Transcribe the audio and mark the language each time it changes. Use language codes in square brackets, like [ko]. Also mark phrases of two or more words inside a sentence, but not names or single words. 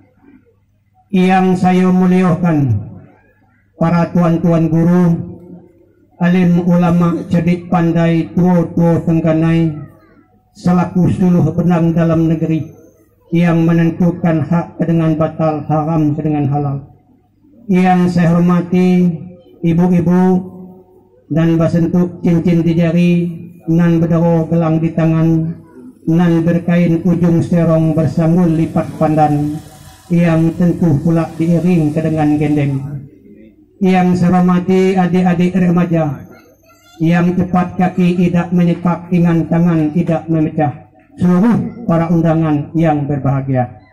[id] Yang saya muliakan para tuan-tuan guru, alim ulama cerdik pandai, tua-tua tengganai, selaku suluh benang dalam negeri yang menentukan hak dengan batal, haram dengan halal. Yang saya hormati ibu-ibu dan bersentuh cincin di jari, nan berdero gelang di tangan, nan berkain ujung serong bersanggul lipat pandan, yang tentu pula diiring ke dengan gendeng. Yang saya hormati adik-adik remaja, yang cepat kaki tidak menyepak, ringan tangan tidak memecah, seluruh para undangan yang berbahagia.